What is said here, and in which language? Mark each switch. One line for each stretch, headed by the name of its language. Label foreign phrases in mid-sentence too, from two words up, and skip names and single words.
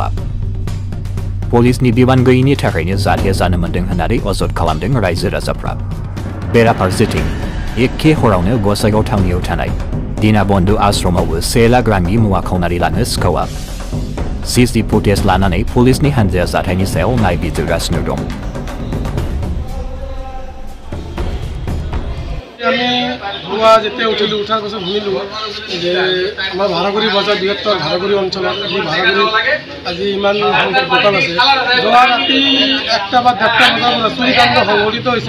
Bodo: पुलिसनि बिबान गैयैनि थाखायनो जाथाया जानो मोन्दों होननानै अजद खालामदों रायजो राजाफ्रा। बेराफारसेथिं एखे हरावनो गसाइगाव थावनियाव थानाय दीनाबन्धु आश्रमावबो 1 लाख रांनि मुवा खावनानै लाङो सिखावा। सीसी फुटेज लानानै पुलिसनि हान्जाया जाथायनि सायाव नायबिजिरगासिनो दं।
Assamese: আমি পুৱা যেতিয়া উঠিলোঁ উঠাৰ পাছত শুনিলোঁ যে আমাৰ ভাড়াগুৰি বজাৰ বৃহত্তৰ ভাড়াগুৰি অঞ্চলত যি ভাড়াগুৰি আজি ইমান সংখ্যক দোকান আছে, যোৱা ৰাতি 1টা বা 1:30 বজাৰ পৰা চুৰিকাণ্ড সংঘটিত হৈছে।